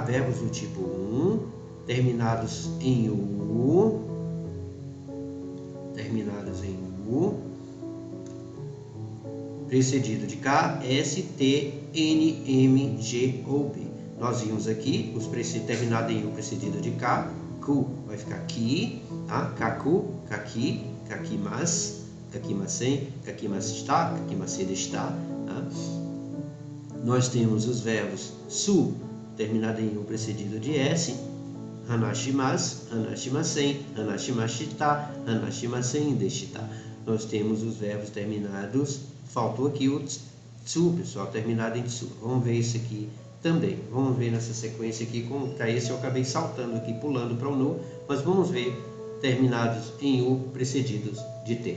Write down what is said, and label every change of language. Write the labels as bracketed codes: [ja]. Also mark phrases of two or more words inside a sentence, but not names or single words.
[pt] Verbos do tipo 1, terminados em u, precedido de K, S, T, N, M, G ou B. Nós vimos aqui os terminados em U precedido de K, Ku, vai ficar ki, tá? [ja] 書く、書き、書きます、書きません、書きました、書きましでした, [pt] tá? Nós temos os verbos su, terminado em U precedido de S, [ja] 話します、話しません、話しました、話しません、でした. [pt] Nós temos os verbos terminados, faltou aqui o tsu, pessoal, terminado em tsu. Vamos ver isso aqui também. Vamos ver nessa sequência aqui, para esse eu acabei saltando aqui, pulando para o nu, mas vamos ver terminados em u precedidos de t.